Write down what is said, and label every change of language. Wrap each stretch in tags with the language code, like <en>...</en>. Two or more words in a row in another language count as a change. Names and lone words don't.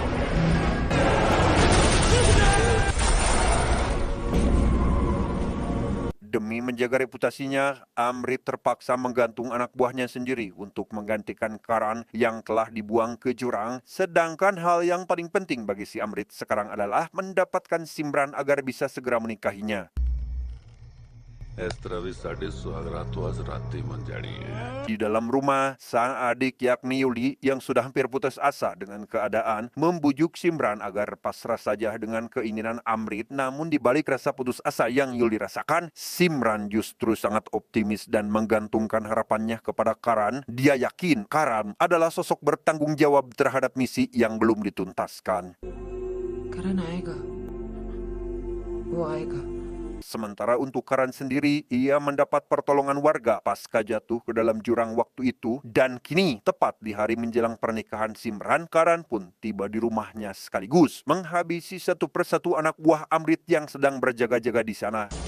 <id>Demi menjaga reputasinya, Amrit terpaksa menggantung anak buahnya sendiri untuk menggantikan Karan yang telah dibuang ke jurang. Sedangkan hal yang paling penting bagi si Amrit sekarang adalah mendapatkan Simran agar bisa segera menikahinya.</id> <hi>इस तरह भी साढ़े सुहागरात तो आज रात ही मन जानी है।</hi> <id>Di dalam rumah, sang adik yakni Yuli yang sudah hampir putus asa dengan keadaan membujuk Simran agar pasrah saja dengan keinginan Amrit. Namun di balik rasa putus asa yang Yuli rasakan, Simran justru sangat optimis dan menggantungkan harapannya kepada Karan. Dia yakin Karan adalah sosok bertanggung jawab terhadap misi yang belum dituntaskan.</id> <hi>Karan आएगा, वो आएगा.</hi> <id>Sementara untuk Karan sendiri, ia mendapat pertolongan warga pasca jatuh ke dalam jurang waktu itu, dan kini tepat di hari menjelang pernikahan Simran, Karan pun tiba di rumahnya sekaligus menghabisi satu persatu anak buah Amrit yang sedang berjaga-jaga di sana.</id>